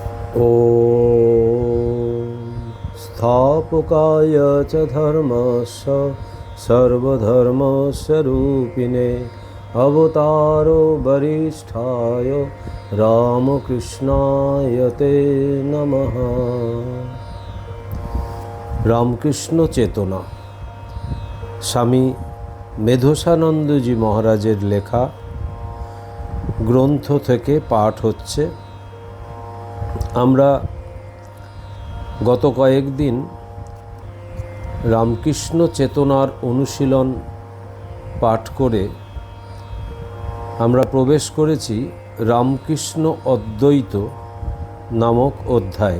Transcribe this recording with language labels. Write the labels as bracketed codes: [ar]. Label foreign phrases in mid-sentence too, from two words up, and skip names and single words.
[sa] ॐ स्थापकाय च धर्मस्य सर्वधर्मस्वरूपिणे अवतारो वरिष्ठाय रामकृष्णाय ते नमः। [bn] রামকৃষ্ণ চেতনা স্বামী মেধোসানন্দজি মহারাজের লেখা গ্রন্থ থেকে পাঠ হচ্ছে। আমরা গত কয়েকদিন রামকৃষ্ণ চেতনার অনুশীলন পাঠ করে আমরা প্রবেশ করেছি রামকৃষ্ণ অদ্বৈত নামক অধ্যায়ে।